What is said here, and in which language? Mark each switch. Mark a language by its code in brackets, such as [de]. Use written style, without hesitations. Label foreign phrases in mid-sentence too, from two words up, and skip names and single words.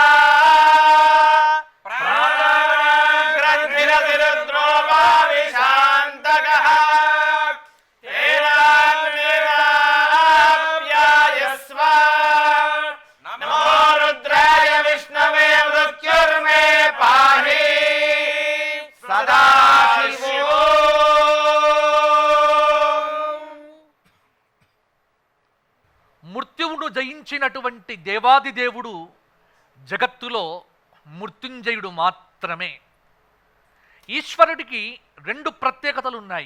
[sa] ग्रन्थिरतिरुद्रो मा विशान्तकः तेनाप्यायस्व नमो रुद्राय विष्णवे मृत्युर्मे पाहि सदा शिवो [te] మృత్యువును జయించినటువంటి దేవాది దేవుడు జగత్తులో మృత్యుంజయుడు మాత్రమే. ఈశ్వరుడికి రెండు ప్రత్యేకతలు ఉన్నాయి.